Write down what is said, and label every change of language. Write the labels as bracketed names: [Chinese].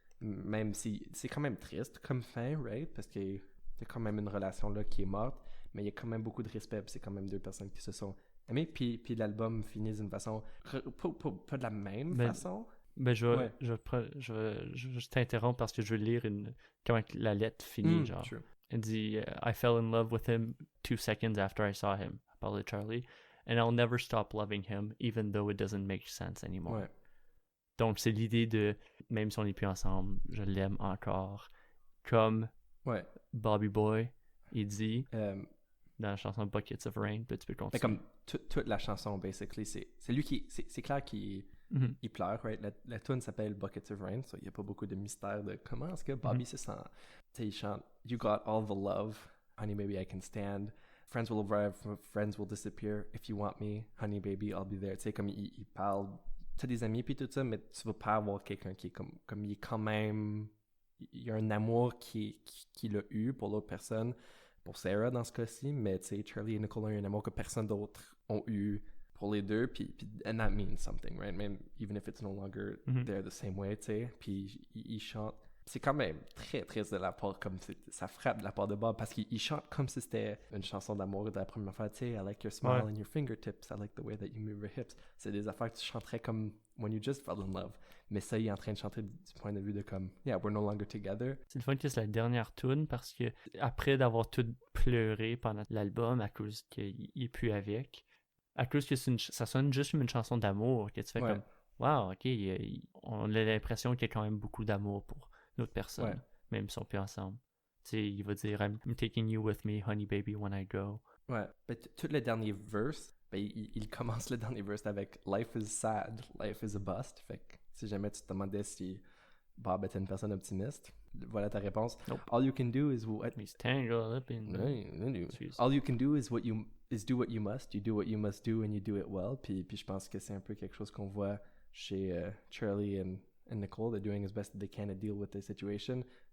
[French] même si c'est quand même triste comme fin, right? Parce que c'est quand même une relation là qui est morte, mais il y a quand même beaucoup de respect, puis c'est quand même deux personnes qui se sont aimées, puis l'album finit d'une façon, pas de la même façon. Ben, je t'interromps parce que je veux lire comment la lettre finit, genre. [English] True. [French] Elle dit [English] I fell in love with him 2 seconds after I saw him. [French] Elle parle de Charlie. [English] And I'll never stop loving him, even though it doesn't make sense anymore. [French] Ouais. Donc, c'est l'idée de, même si on n'est plus ensemble, je l'aime encore. Comme Bobby Boy, il dit dans la chanson Buckets of Rain, tu peux continuer. Comme toute la chanson, basically, c'est lui qui... C'est clair qu'il il pleure, right? La tune s'appelle Buckets of Rain, so il n'y a pas beaucoup de mystère de comment est-ce que Bobby se sent. Tu sais, il chante [English] « You got all the love, honey baby, I can stand. Friends will arrive, friends will disappear. If you want me, honey baby, I'll be there. » [French] Tu sais, comme il parle... Tu as des amis puis tout ça, mais tu vas pas avoir quelqu'un qui est comme il est quand même... Il y a un amour qu'il a eu pour l'autre personne, pour Sarah dans ce cas-ci, mais tu sais, Charlie et Nicole ont eu un amour que personne d'autre ont eu pour les deux, puis [English] and that means something, [French] right? [English] Même, even if it's no longer there the same way, [French] tu sais, puis il chante. C'est quand même très triste de la part, comme ça frappe de la part de Bob, parce qu'il chante comme si c'était une chanson d'amour de la première fois, tu sais, [English] I like your smile and your fingertips, I like the way that you move your hips. [French] C'est des affaires que tu chanterais comme [English] when you just fell in love. [French] Mais ça, il est en train de chanter du point de vue de comme, [English] yeah, we're no longer together. [French] C'est le fun que c'est la dernière tune parce que après d'avoir tout pleuré pendant l'album à cause qu'il est plus avec, à cause que ça sonne juste comme une chanson d'amour, que tu fais comme, wow, ok, on a l'impression qu'il y a quand même beaucoup d'amour pour l'autre personne, même si on sont plus ensemble. Tu sais, il va dire, [English] I'm taking you with me, honey baby, when I go. [French] Ouais, mais tout le dernier verse, il commence le dernier verse avec [English] Life is sad, life is a bust. [French] Fait que si jamais tu te demandais si Bob était une personne optimiste, voilà ta réponse. [English] Nope. All you can do is what... He's tangled up in... All you can do is do what you must. You do what you must do and you do it well. [French] Puis je pense que c'est un peu quelque chose qu'on voit chez Charlie and Nicole. [English] They're doing as best they can to deal with the situation.